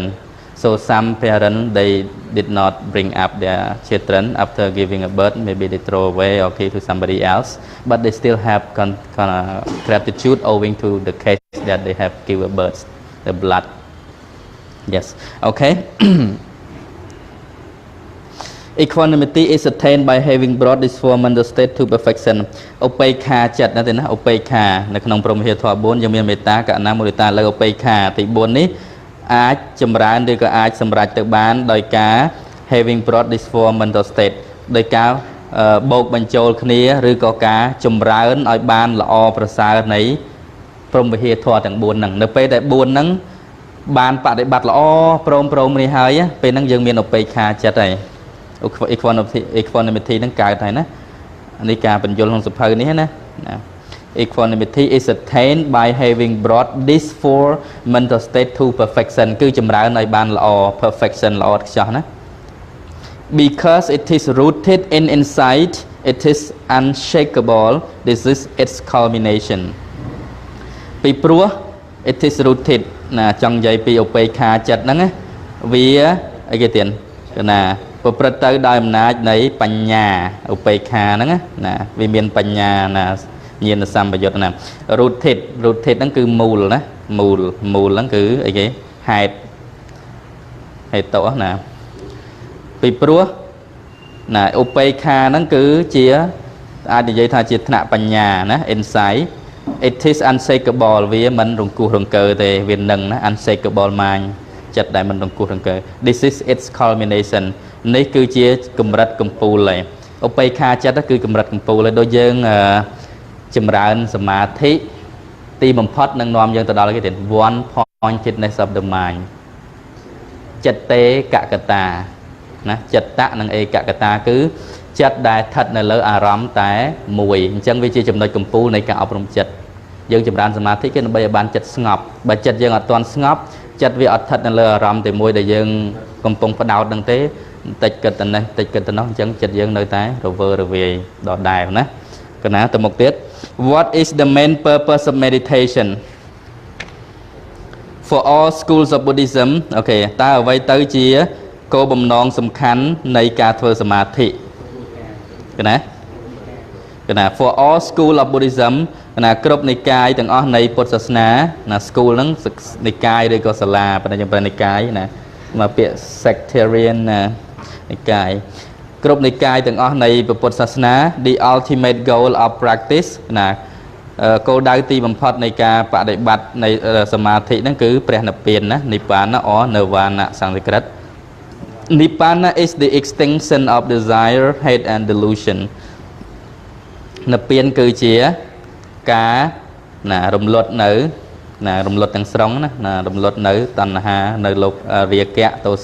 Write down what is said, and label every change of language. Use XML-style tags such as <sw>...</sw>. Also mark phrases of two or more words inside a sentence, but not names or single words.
<en>So some parents they did not bring up their children after giving a birth, maybe they throw away or give to somebody else, but they still have gratitude owing to the case that they have given birth, the blood. Yes, okay. Equanimity is attained by having brought this four mental state to perfection.</en> <km>ឧបេក្ខាចិត្តណាទេណាឧបេក្ខានៅក្នុងព្រហ្មវិហារធម៌4យើងមានមេត្តាករុណាមុទិតាលើឧបេក្ខាទី4នេះអាចចម្រើនឬក៏អាចសម្រេចទៅបានដោយការ</km> <en>having brought this four mental state</en> <km>ដោយការបូកបញ្ចូលគ្នាឬក៏ការចម្រើនឲ្យបានល្អប្រសើរនៃព្រហ្មវិហារធម៌ទាំង4ហ្នឹងនៅពេលដែល4ហ្នឹងបានបដិបត្តិល្អព្រមនេះហើយពេលហ្នឹងយើងមានឧបេក្ខាចិត្តហើយ equanimity នឹងកើតហើយណានេះការបញ្យល់ក្នុងសភៅនេះណា</km> <en>equanimity is attained by having brought these four mental state to perfection</en> <km>គឺចម្រើនឲ្យបានល្អ perfection ល្អឥតខ្ចោះណា</km> <en>because it is rooted in insight, it is unshakable. This is its culmination.</en> <km>ពីព្រោះ</km> <en>it is rooted</en> <km>ណាចង់និយាយពីឧបេក្ខាចិត្តហ្នឹងវាអីគេទៀត គឺណាប្រព្រឹត្តទៅដោយអំណាចនៃបញ្ញាឧបេក្ខាហ្នឹងណាវាមានបញ្ញាណាញាណសម្បយុត្តណា rooted ហ្នឹងគឺមូលណាមូលហ្នឹងគឺអីគេហេតុតោណាពីព្រោះណាឧបេក្ខាហ្នឹងគឺជាអាចនិយាយថាជាថ្នាក់បញ្ញាណា insight.</km> <en>It is unshakable</en> <km>វាមិនរង្គោះរង្គើទេវានឹងណា</km> <en>unshakable mind</en> <km>ចិត្តដែលមិនរង្គោះរង្គើ</km> <en>This is its culmination</en> <km>នេះគឺជាកម្រិតកំពូលហើយឧបេក្ខា ចិត្តគឺកម្រិតកំពូលហើយដូចយើងចម្រើនសមាធិទីបំផុតនឹងនាំយើងទៅដល់គេទៀត</km> <en>one pointedness of the mind</en> <km>ចិត្តតេកកតាណាចិត្តៈនិងឯកកតាគឺចិត្តដែលស្ថិតនៅលើអារម្មណ៍តែមួយអញ្ចឹងវាជាចំណុចកំពូលនៃការអប់រំចិត្តយើងចម្រើនសមាធិគឺដើម្បីឲ្យបានចិត្តស្ងប់បើចិត្តយើងអត់ទាន់ស្ងប់ចិត្តវាអត់ស្ថិតនៅលើអារម្មណ៍តែមួយដែលយើងកំពុងផ្ដោតនឹងទេបន្តិចគិតទៅនេះបន្តិចគិតទៅនោះអញ្ចឹងចិត្តយើងនៅតែរវើរវាយដដែលណាកណាទៅមុខទៀត</km> <en>What is the main purpose of meditation for all schools of Buddhism</en> <km>អូខេតើអ្វីទៅជាគោលបំណងសំខាន់នៃការធ្វើសមាធិកណា</km> <en>for all school of Buddhism</en> <km>ណាគ្រប់និកាយទាំងអស់នៃពុទ្ធសាសនាណា school ហ្នឹងនិកាយឬក៏សាលាប៉ុន្តែយើងប្រើនិកាយណាមកពាក្យ sectarian ណានិកាយគ្រប់និកាយទាំងអស់នៃពុទ្ធសាសនា</km> <en>the ultimate goal of practice</en> <km>ណាគោលដៅ ទីបំផុតនៃការបដិបត្តិនៃសមាធិហ្នឹងគឺព្រះនិព្វានណានិព្វាន</km> <en>or nirvana</en> <km>សំស្ក្រឹត</km> <en>Nibbana is the extinction of desire, hate and delusion</en> <km>និព្វានគឺជាការណារំលត់នៅណារំលត់ទាំងស្រុងណារំលត់នៅតណ្ហានៅលោករាគៈទោ</km>